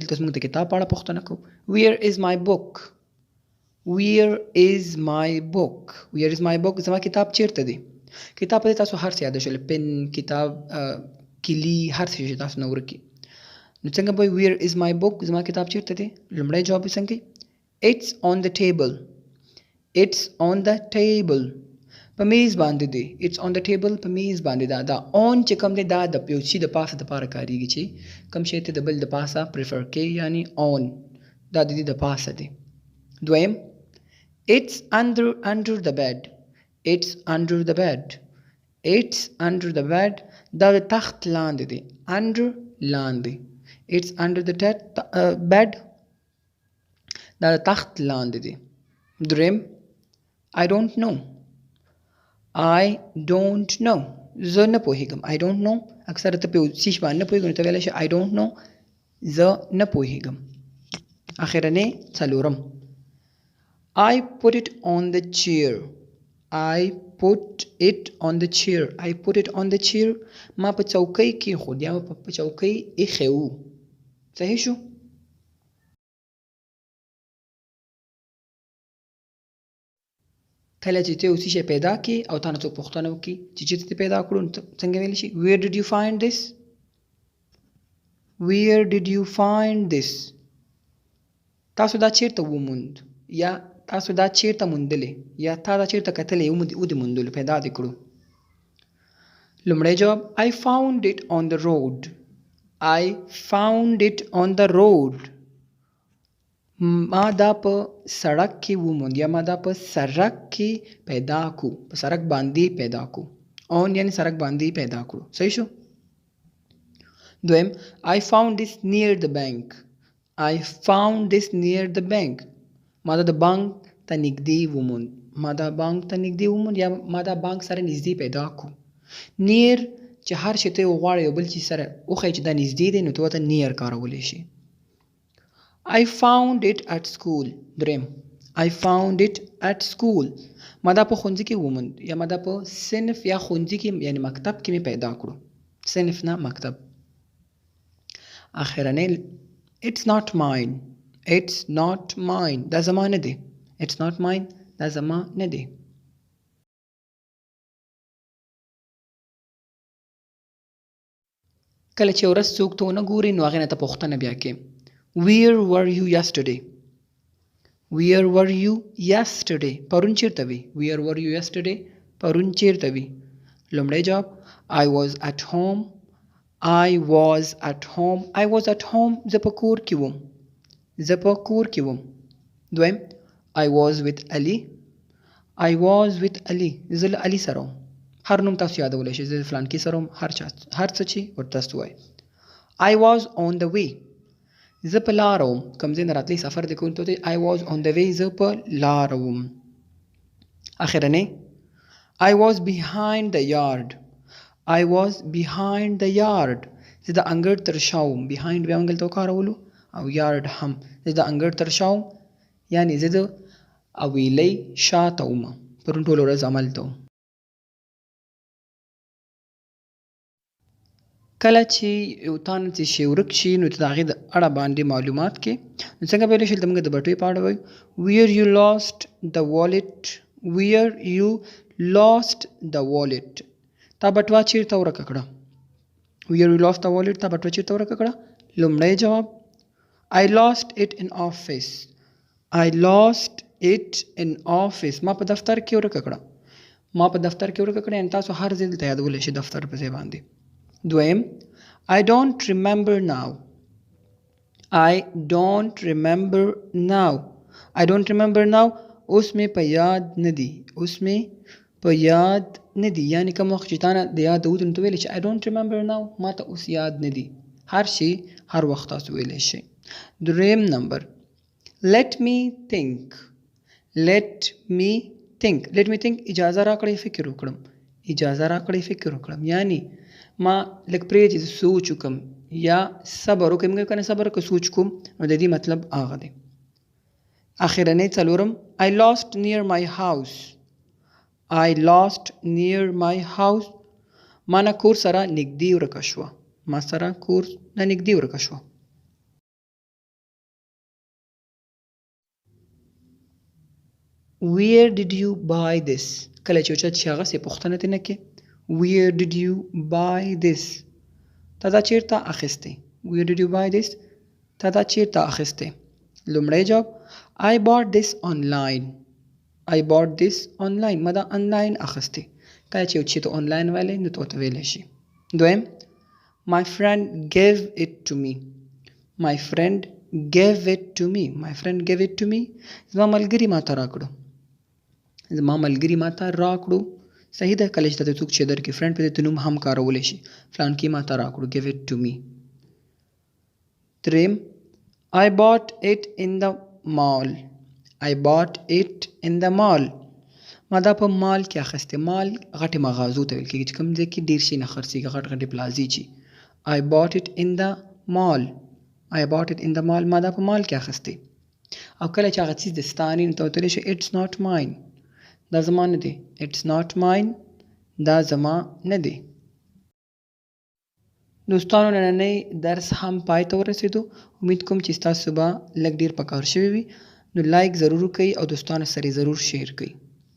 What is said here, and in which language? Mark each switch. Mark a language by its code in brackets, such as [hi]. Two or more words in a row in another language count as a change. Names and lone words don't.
[ps] دلته زموږ د کتاب په اړه پوښتنه کوو. [en] Where is my book? Where is my book? Where is my book? [ps] زما کتاب چیرته دی؟ کتاب په دې تاسو هر څه یاد شول، پن، کتاب، کلي، هر څه چې تاسو نه ورک وي. نو څنګه به [en] Where is my book؟ [ps] زما کتاب چیرته دی؟ لومړی جواب یې څنګه کوي؟ [en] It's on the table. It's on the table. [ps] په میز باندې دی. [en] It's on the table. [ps] په میز باندې ده. دا on چې کوم دی دا د یو شي د پاسه دپاره کارېږي چې کوم شی ته د بل د پاسه پریفر کوي، یعنی on دا د دې د پاسه دی. [en] دویم It's under the bed. It's under the bed. It's under the bed. [ps] دا د تخت لاندې دی. under لاندې. [en] It's under the bed. [ps] دا د تخت لاندې دی. [en] دریم I don't know. I don't know. [ps] زه نه پوهېږم. [en] I don't know. [ps] اکثر ته په یو څیز باندې نه پوهېږم نو ته ویلی شي [en] I don't know. [ps] زه نه پوهېږم. اخرنی څلورم [en] I put it on the chair. I put it on the chair. I put it on the chair. [ps] ما په چوکۍ کېښود یا ما په چوکۍ ایښی و. صحیح شو؟ کله چې ته یو څه شی پیدا کړې او تا نه څوک پوښتنه وکړي چې چېرته دې پیدا کړو نو څنګه ویلی شي [en] Where did you find this? Where did you find this? [ps] تاسو دا چیرته وموند؟ یا تاسو دا چیرته موندلې یا تا دا چیرته کتلې او دې موندلو پیدا دې کړو. لومړی جواب [en] I found it on the road. I found it on the road. [ps] ما دا په سړک کې وموند یا ما دا په سړک کې پیدا کو، په سړک باندې پیدا کو. on یعنی سړک باندې پیدا کړو. صحیح شو. دویم [en] I found this near the bank. I found this near the bank. [ps] ما دا د بانک ته نږدې وموند، ما دا بانک ته نږدې وموند یا ما دا بانک سره نږدې پیدا کو. نیر چې هر شي ته وغواړې یو بل چیز سره وښایې چې دا نږدې دی نو ته ورته نیر کارولی شي. [en] I found it at school. دریم I found it at school. [ps] ما دا په ښوونځي کې وموند یا ما دا په صنف یا ښوونځي کې یعنی مکتب کې مې پیدا کړو. صنف نه مکتب. اخرنی [en] It's not mine. It's not mine. [ps] دا زما نه دی. [en] It's not mine. [ps] دا زما نه دی. کله چې ورځ څوک ته ونه ګوري نو هغې نه ته پوښتنه بیا کې [en] Where were you yesterday? Where were you yesterday? [ps] پرون چیرته وي؟ [en] Where were you yesterday? [ps] پرون چیرته وي؟ لومړی جواب [en] I was at home. I was at home. I was at home. [ps] زه په کور کې وم. زه په کور کې وم. دویم [en] I was with Ali. I was with Ali. [ps] زه له علي سره وم. هر نوم تاسو یادولی شئ. زه فلانکي سره وم. هر څه چې ورته تاسو وایئ. [en] I was on the way. [ps] زه په لاره وم. کوم ځای نه راتلی سفر دی کوم ته [en] I was on the way. [ps] زه په لاره وم. [en] اخرنی I was behind the yard. I was behind the yard. [ps] زه د انګړ تر شا وم. behind بیا موږ دلته وکارولو او yard هم. زه د انګړ تر شا وم یعنې زه د اویلۍ شاته وم. پرون ټوله ورځ هملته وم. کله چې یو تا نه څه شی ورک شي نو ته د هغې د اړه باندې معلومات کې نو څنګه به ویلی شئ ته موږ د بټوې په اړه وایو [en] Where you lost the wallet. Where you lost the wallet. [ps] تا بټوه چیرته ورکه کړه. [en] Where you lost the wallet. [ps] تا بټوه چیرته ورکه کړه. لومړی جواب [en] I lost it in office. I lost it in office. [ps] ما په دفتر کې ورکه کړه. ما په دفتر کې ورکه کړه یعنې تاسو هر ځای دلته یادولی شئ دفتر په ځای باندې. [en] دویم I don't remember now. I don't remember now. I don't remember now. [ps] اوس مې په یاد نه دي. اوس مې په یاد نه دي یعنې کوم وخت چې تا نه د یاد ووتو نو ته ویلی چې [en] I don't remember now. [ps] ما ته اوس یاد نه دي. هر شي هر وخت تاسو ویلی شئ. دریم نمبر [en] Let me think. Let me think. Let me think. [ps] اجازه راکړئ فکر وکړم. اجازه راکړئ فکر وکړم یعنی ما لږ پرېږدې چې سوچ وکړم یا صبر وکړم. موږ که نه صبر که سوچ کوم نو د دې مطلب هغه دی. اخرنی څلورم [en] I lost near my house. I lost near my house. [ps] ما نه کور سره نږدې ورکه شوه. ما سره کور نه نږدې ورکه شوه. [en] Where did you buy this? [ps] کله چې اوچت شي هغسې پوښتنه ترې نه کې [en] Where did you buy this? [ps] تا دا چیرته اخیستی. [en] Where did you buy this? [ps] تا دا چیرته اخیستی. لومړی جواب [en] I bought this online. I bought this online. [ps] ما دا آنلاین اخیستی. کله چې یو شي ته آنلاین ویلی نو ته ورته ویلی شي. [en] دویم My friend gave it to me. My friend gave it to me. My friend gave it to me. [ps] زما ملګري ما ته راکړو. زما ملګري ما ته راکړو. صحیح ده. کله چې ته څوک چې درکړي فرینډ په دې ته نوم هم کارولی شي. فلانکي ما ته راکړو. [en] give it to me. دریم I bought it in the mall. I bought it in the mall. [ps] ما دا په مال کې اخیستی. مال غټې مغازو ته ویل کېږي چې کوم ځای کې ډېر شي نه خرڅېږي غټ غټې پلازې چې [en] I bought it in the mall. I bought it in the mall. [ps] ما دا په مال کې اخیستی. او کله چې هغه څیز د ستا نه وي نو ته ورته ویلی شي [en] It's not mine. [ps] دا زما نه دی. [en] It's not mine. [ps] دا زما نه دی. دوستانو نننی درس هم پای ته ورسېدو. امید کوم چې ستاسو به لږ ډېر په کار شوي وي. نو لایک ضرور وکړئ او دوستانو سره یې ضرور شیر کړئ.